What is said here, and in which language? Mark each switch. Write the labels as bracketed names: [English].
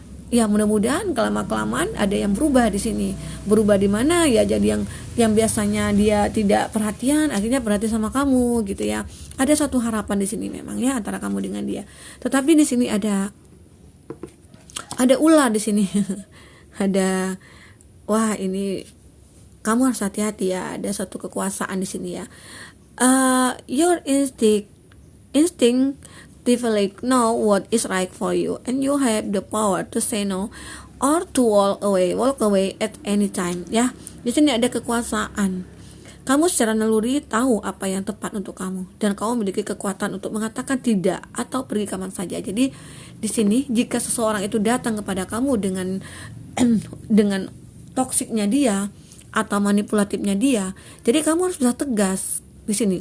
[Indonesian] Ya mudah-mudahan kelamaan ada yang berubah di sini. Berubah di mana ya, jadi yang biasanya dia tidak perhatian akhirnya perhatian sama kamu gitu ya. Ada satu harapan di sini memang ya antara kamu dengan dia. Tetapi di sini ada ular di sini. Ini kamu harus hati-hati ya, ada satu kekuasaan di sini ya. [English] Your instinct know what is right for you, and you have the power to say no or to walk away at any time ya. [Indonesian] Di sini ada kekuasaan. Kamu secara naluri tahu apa yang tepat untuk kamu, dan kamu memiliki kekuatan untuk mengatakan tidak atau pergi kapan saja. Jadi di sini jika seseorang itu datang kepada kamu dengan dengan toksiknya dia atau manipulatifnya dia, jadi kamu harus bisa tegas di sini.